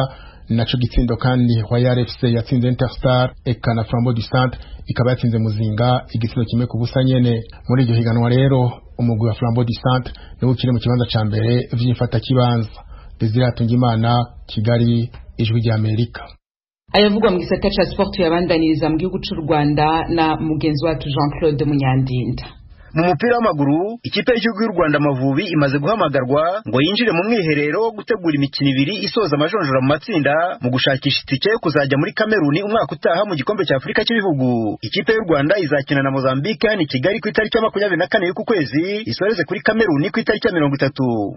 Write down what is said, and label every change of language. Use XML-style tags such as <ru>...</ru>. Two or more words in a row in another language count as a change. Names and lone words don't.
<rn>Naco gitsindo kandi Royal FC yatsinze Interstar, eka na Flambeau du Centre ikaba yatsinze Muzinga igitsindo kimwe ku busa nyene. Muri iryo higanwa rero umugwi wa Flambeau du Centre niwo ukiri mu kibanza ca mbere vy'imfata kibanza. Desire Hatungimana, Kigali, Ijwi rya Amerika. Ayavugwa mu gisata ca sport yabandaniriza mu gihugu c'u Rwanda na mugenzi wacu Jean-Claude Munyandinda.</rn> <rw>Mu mupira w'amaguru ikipe y'igihugu y'u Rwanda Amavubi imaze guhamagarwa ngo yinjire mu mwiherero wo gutegura imikino ibiri isoza amajonjora mu matsinda mu gushakisha itike yo kuzajya muri Kameruni umwaka utaha mu gikombe cya Afurika cy'ibihugu. Ikipe y'u Rwanda izakina na Mozambique ni Kigali ku itariki ya 24 y'uku kwezi, isoreze kuri Kameruni ku itariki ya 30.</rw>